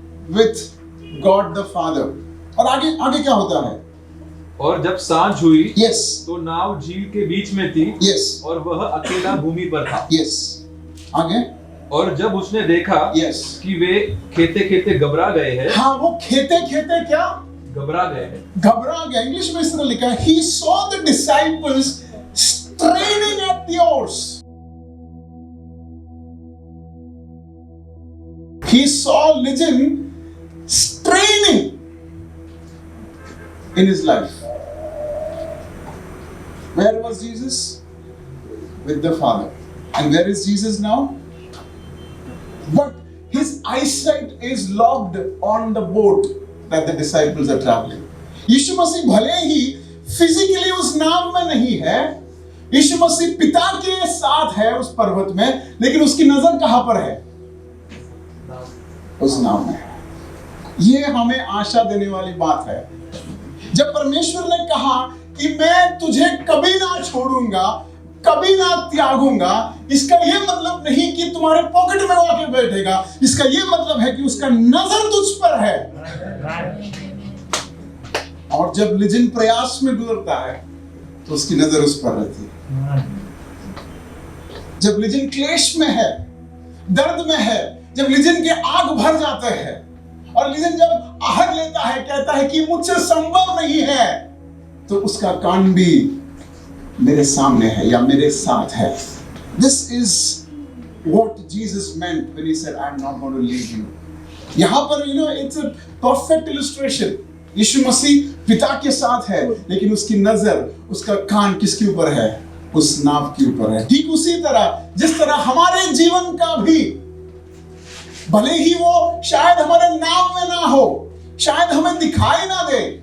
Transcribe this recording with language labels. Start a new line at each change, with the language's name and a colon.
English: with God the Father.
Hindi: और आगे आगे क्या होता है? और जब सांझ हुई
English: Yes.
Hindi: तो नाव झील के बीच में थी
English: Yes.
Hindi: और वह अकेला भूमि पर था।
English: Yes.
Hindi: आगे? और जब उसने देखा
English: Yes.
Hindi: कि वे खेते खेते घबरा गए हैं, हाँ, वो खेते खेते क्या? घबरा गए हैं। घबरा गया। इंग्लिश में इस तरह लिखा है,
English: he saw the disciples straining at the oars. He saw Legion straining in his life. Where was Jesus? With the Father. And where is Jesus now? But his eyesight is locked on the boat that the disciples are traveling.
Hindi: यीशु मसीह भले ही physically उस नाव में नहीं है, यीशु मसीह पिता के साथ है उस पर्वत में, लेकिन उसकी नजर कहां पर है? उस नाव में। ये हमें आशा देने वाली बात है। जब परमेश्वर ने कहा कि मैं तुझे कभी ना छोड़ूंगा, कभी ना त्यागूंगा, इसका ये मतलब नहीं कि तुम्हारे पॉकेट में आके बैठेगा, इसका ये मतलब है कि उसका नजर तुझ पर है। और जब लिजिन प्रयास में गुजरता है तो उसकी नजर उस पर रहती है। जब लिजिन क्लेश में है, दर्द में है, जब लिजिन के आग भर जाते हैं और लिजिन जब आहट लेता है, कहता है कि मुझसे संभव नहीं है, तो उसका कान भी मेरे सामने है या मेरे साथ है।
English: This is what Jesus meant when he said, "I'm not going to leave you."
Hindi: यहाँ पर
English: it's a perfect illustration.
Hindi: यीशु मसीह पिता के साथ है, लेकिन उसकी नजर, उसका कान किसके ऊपर है? उस नाव के ऊपर है। ठीक उसी तरह जिस तरह हमारे जीवन का भी, भले ही वो शायद हमारे नाम में ना हो, शायद हमें दिखाई ना दे,